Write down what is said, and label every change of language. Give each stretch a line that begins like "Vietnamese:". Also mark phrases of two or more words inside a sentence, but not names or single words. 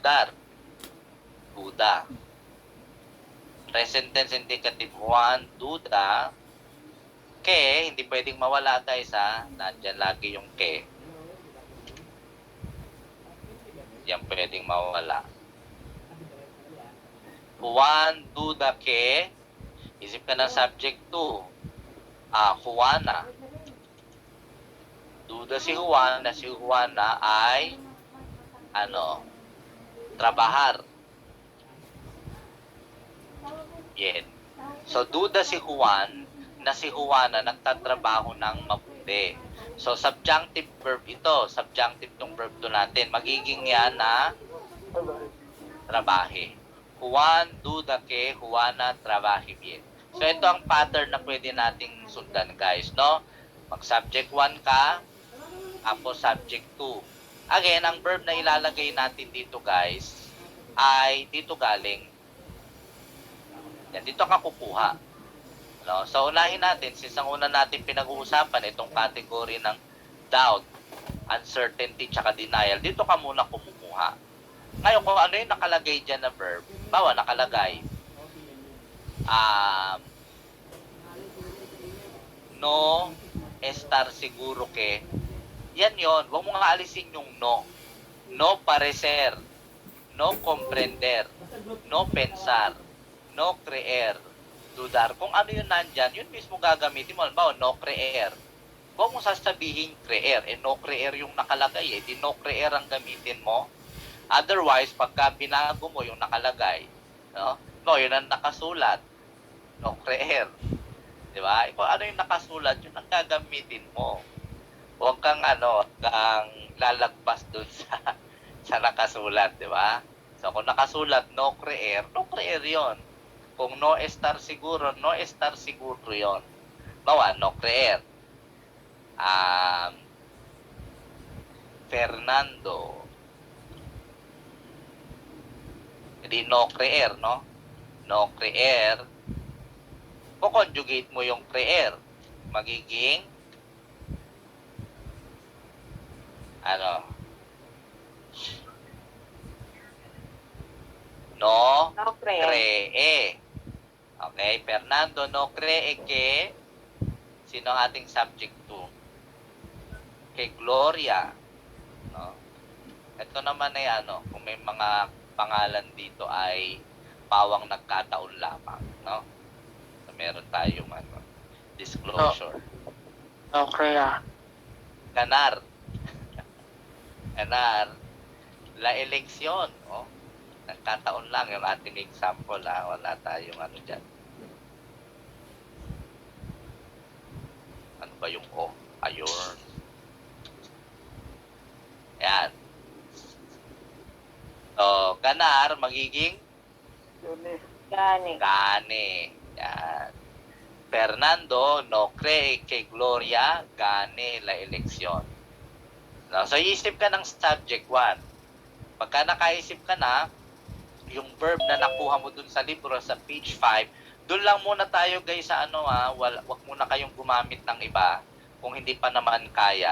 Spanish: dudar. Duda.
English: Present tense indicative 1,
Spanish: duda.
Filipino: Ke, hindi pwedeng mawala guys ha. Nandyan lagi yung ke. Yan pwedeng mawala.
Spanish: Juan, duda ke.
Filipino: Isip ka ng subject 2. Juana. Duda si Juan na si Juana ay trabajar. Yan. So, duda si Juan na si Juana nagtatrabaho ng mabuti. So,
English: subjunctive verb
Filipino: ito. Subjunctive tong verb to natin. Magiging yan na trabahe.
Spanish: Juan, duda que Juana trabaje bien.
Filipino: So, ito ang pattern na pwede nating sundan, guys, no? Mag-subject 1 ka, tapos subject 2. Again, ang verb na ilalagay natin dito, guys, ay dito galing. Yan, dito ka kukuha. No? So, unahin natin, since ang una natin pinag-uusapan, itong category ng
English: doubt, uncertainty,
Filipino: tsaka denial, dito ka muna kumukuha. Ngayon, kung ano yung nakalagay dyan na verb, bawa nakalagay,
Spanish: no estar seguro que,
Filipino: yan yon. Huwag mo nga alisin yung no.
Spanish: No parecer, no comprender, no pensar, no creer, dudar.
Filipino: Kung ano yun nandyan, yun mismo gagamitin mo. Halimbawa,
Spanish: no creer.
Filipino: Huwag mo sasabihin creer.
Spanish: No creer
Filipino: yung nakalagay. Di
Spanish: no creer
Filipino: ang gamitin mo. Otherwise, pagka binago mo yung nakalagay, no, yun ang nakasulat.
Spanish: No creer. Diba?
Filipino: Kung ano yung nakasulat, yun ang gagamitin mo. Huwag kang lalagpas dun sa nakasulat, diba? So, kung nakasulat,
Spanish: no creer
Filipino: yun. Kung
Spanish: no estar siguro
Filipino: yun. Bawa,
Spanish: no creer. Fernando.
Filipino: Hindi
Spanish: no creer,
Filipino: no?
Spanish: No creer.
Filipino: Kukonjugate mo yung creer. Magiging
Spanish: no cree.
Filipino: Okay, Fernando
Spanish: no cree que
Filipino: sino ang ating subject to? Kay Gloria. No? Ito naman ay kung may mga pangalan dito ay pawang nagkataon lamang, no? So, meron tayong disclosure. Okay.
Spanish: Ganar. Ganar. La eleksyon, oh.
Filipino: Nagkataon lang yung ating example, wala tayong dyan. Ano ba yung o? Ayun. Yan. So, ganar, magiging?
Spanish: Gane. Yan. Fernando, no cree que Gloria gane la eleksyon.
Filipino: No, so, isip ka ng subject 1. Pagka nakaisip ka na, yung verb na nakuha mo dun sa libro sa page 5, dun lang muna tayo guys sa wag muna kayong gumamit ng iba kung hindi pa naman kaya.